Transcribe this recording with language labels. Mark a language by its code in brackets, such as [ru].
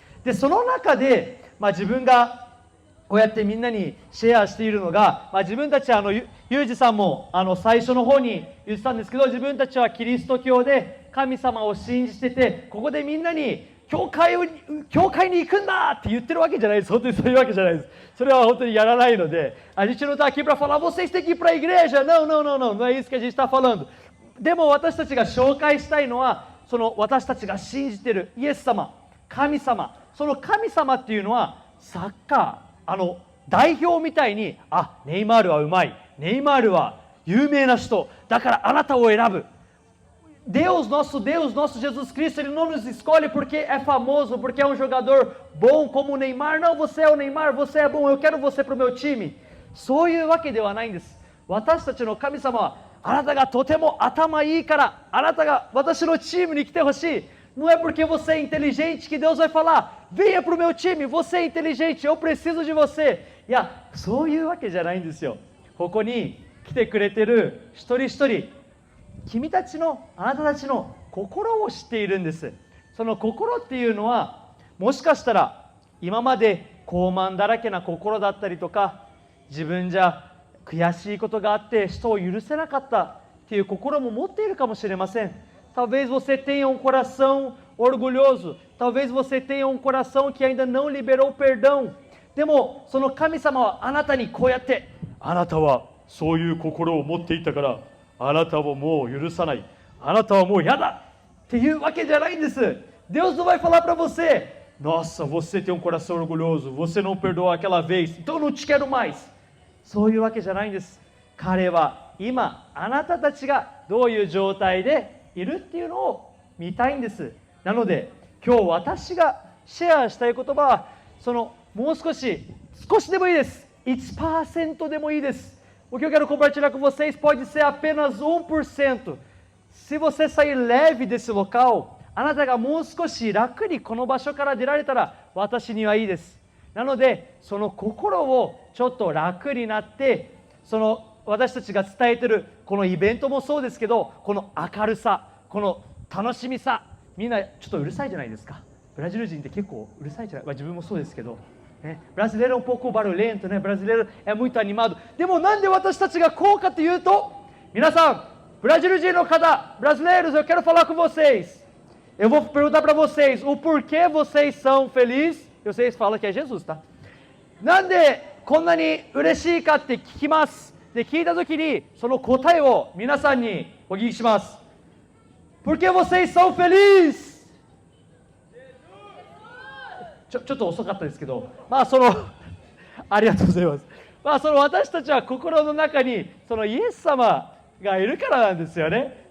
[ja] で、その中で、自分がこうやってみんなにシェアしているのが、自分たちユージさんも最初の方に言ってたんですけど、自分たちはキリスト教で神様を信じてて、ここでみんなに教会に行くんだって言ってるわけじゃないです。本当にそういうわけじゃないです。それは本当にやらないので、 [pt] a gente não está aqui para falar, vocês têm que ir para a igreja. Não, não, não, não, não é isso que a gente está falando. [ja] でも私たちが紹介したいのは、その私たちが信じているイエス様、神様、その神様っていうのはサッカー、代表みたいに、ネイマールはうまい、ネイマールは有名な人、だからあなたを選ぶ。 [pt] Deus, nosso Jesus Cristo, Ele não nos escolhe porque é famoso, porque é um jogador bom como o Neymar. Não, você é o Neymar, você é bom, eu quero você para o meu time. [ja] そういうわけではないんです。私たちの神様は、あなたがとても頭いいから、あなたが私のチームに来てほしい。 [pt] Não é porque você é inteligente que Deus vai falar, venha para o meu time, você é inteligente, eu preciso de você. [ja] いや、そういうわけじゃないんですよ。ここに来てくれてる一人一人、君たちの、あなたたちの心を知っているんです。その心っていうのは、もしかしたら今まで傲慢だらけな心だったりとか、自分じゃ悔しいことがあって人を許せなかったっていう心も持っているかもしれません。 [pt] Talvez você tenha um coração orgulhoso, talvez você tenha um coração que ainda não liberou perdão. [ja] でもその神様はあなたにこうやって、あなたはそういう心を持っていたから、あなたをもう許さない。あなたはもう嫌だっていうわけじゃないんです。 [pt] Deus não vai falar para você, nossa, você tem um coração orgulhoso, você não perdoou aquela vez, então não te quero mais. [ja] そういうわけじゃないんです。彼は今、あなたたちがどういう状態でいるっていうのを見たいんです。なので、今日私がシェアしたい言葉は、そのもう少しでもいいです。 1% deもいいです。 [pt] O que eu quero compartilhar com vocês pode ser apenas 1%. Se você sair leve desse local, [ja] あなたがもう少し楽にこの場所から出られたら私にはいいです。なので、その心をちょっと楽になって、その私たちが伝えているこのイベントもそうですけど、この明るさ、この楽しみさ、みんなちょっとうるさいじゃないですか。ブラジル人って結構うるさいじゃない、自分もそうですけど。 [pt] Brasileiro é um pouco barulhento, né? Brasileiro é muito animado. [ja] でもなんで私たちがこうかというと、皆さん、ブラジル人の方、 [pt] brasileiros, eu quero falar com vocês. Eu vou perguntar para vocês o porquê vocês são felizes. Vocês falam que é Jesus, tá? [ja] なんでこんなに嬉しいかって聞きます。で、聞いたときにその答えを皆さんにお聞きします。 [pt] Por que vocês são felizes? [ja] ちょっと遅かったですけど、ありがとうございます。その私たちは心の中にそのイエス様がいるからなんですよね。